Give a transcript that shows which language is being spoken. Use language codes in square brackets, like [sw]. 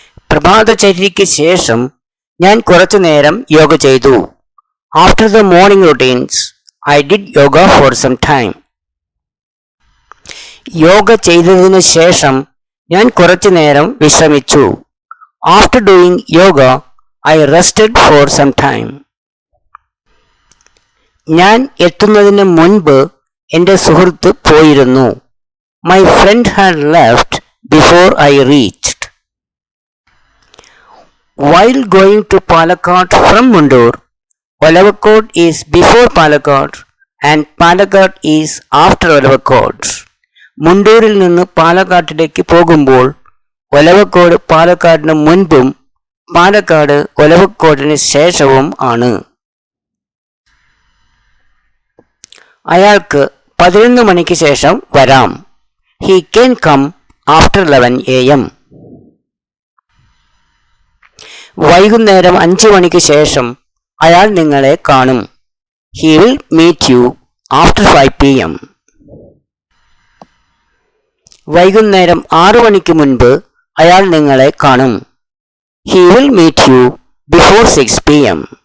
[ml] പ്രഭാതചര്യയ്ക്ക് ശേഷം ഞാൻ കുറച്ചു നേരം യോഗ ചെയ്തു. [en] After the morning routines, I did yoga for some time. [ml] Yoga ചെയ്തതിനു ശേഷം ഞാൻ കുറച്ചു നേരം വിശ്രമിച്ചു. [en] After doing yoga, I rested for some time. [ml] ഞാൻ എത്തുന്നതിന് മുൻപ് എൻ്റെ സുഹൃത്ത് പോയിരുന്നു. [en] My friend had left before I reached. While going to Palakkad from Mundur, Olavakkod is before Palakkad and Palakkad is after Olavakkod. [ml] മുണ്ടൂരിൽ നിന്ന് പാലക്കാട്ടിലേക്ക് പോകുമ്പോൾ ഒലവക്കോട് പാലക്കാടിന് മുൻപും പാലക്കാട് ഒലവക്കോടിന് ശേഷവും ആണ്. അയാൾക്ക് 11 മണിക്ക് ശേഷം വരാം. [en] He can come after 11 AM. [ml] വൈകുന്നേരം 5 മണിക്ക് ശേഷം അയാൾ നിങ്ങളെ കാണും. [en] He will meet you after 5 PM. [ml] വൈകുന്നേരം 6 മണിക്ക് മുൻപ് അയാൾ നിങ്ങളെ കാണും. [en] He will meet you before 6 PM.